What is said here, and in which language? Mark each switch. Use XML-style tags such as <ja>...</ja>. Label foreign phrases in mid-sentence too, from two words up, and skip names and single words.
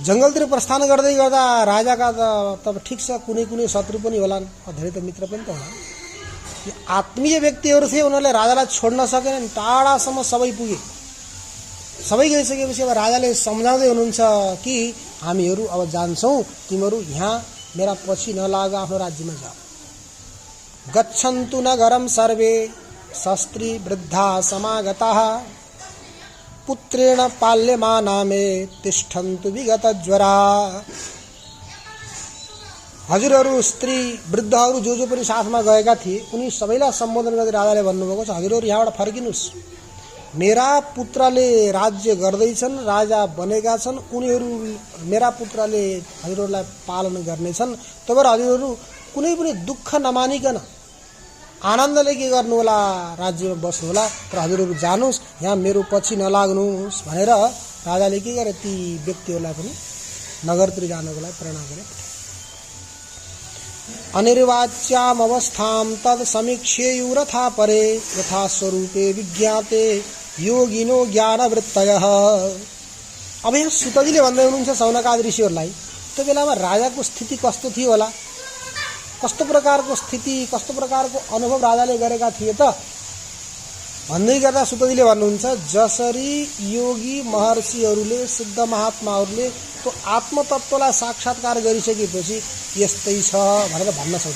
<ne>जङ्गलतिर प्रस्थान गर्दै गर्दा राजाका त ठिक छ कुनै कुनै शत्रु पनि होलान्, धेरै त मित्र पनि त होलान्। आत्मीय व्यक्तिहरू थिए, उनीहरूले राजालाई छोड्न सकेनन्, टाढासम्म सबै पुगे। सबै गइसकेपछि अब राजाले सम्झाउँदै हुनुहुन्छ कि हामीहरू अब जान्छौँ, तिमीहरू यहाँ मेरा पछि नलाग, आफ्नो राज्यमा जाऊ।</ne> <sa>गच्छन्तु नगरम सर्वे शस्त्री वृद्धा समागताः पुत्रेण पाल्यमाना मे तिष्ठन्तु विगत ज्वरा।</sa> <ne>हजुरहरू स्त्री वृद्धहरू जो पनि साथमा गएका थिए उनी सबैलाई सम्बोधन गर्दै राजाले भन्नुभएको छ, हजुरहरू यहाँबाट फर्किनुहोस्, मेरा पुत्रले राज्य गर्दैछन्, राजा बनेका छन्, उनीहरू मेरा पुत्रले हजुरहरूलाई पालन गर्नेछन्। तब हजुरहरू कुनै पनि दुःख नमानिकन आनन्दले के गर्नु होला, राज्यमा बस्नु होला, तर हजुरहरू जानुहोस्, यहाँ मेरो पछि नलाग्नुहोस् भनेर राजाले के गरे, ती व्यक्तिहरूलाई पनि नगरतिर जानको लागि प्रेरणा गरे।</ne> <sa>अनिर्वाच्याम अवस्थां तद समीक्ष्येयुरथा परे यथा स्वरूपे विज्ञाते योगिनो ज्ञानवृत्तयः।</sa> <ne>अब यहाँ सुतजीले भन्दै हुनुहुन्छ सौनकादि ऋषिहरूलाई, त्यो बेलामा राजाको स्थिति कस्तो थियो होला, कस्तो प्रकारको स्थिति, कस्तो प्रकारको अनुभव राजाले गरेका थिए त भन्दै गर्दा सुतजीले भन्नुहुन्छ, जसरी योगी महर्षिहरूले, सिद्ध महात्माहरूले त्यो आत्मतत्त्वलाई साक्षात्कार गरिसकेपछि यस्तै छ भनेर भन्न सक्दैन।</ne>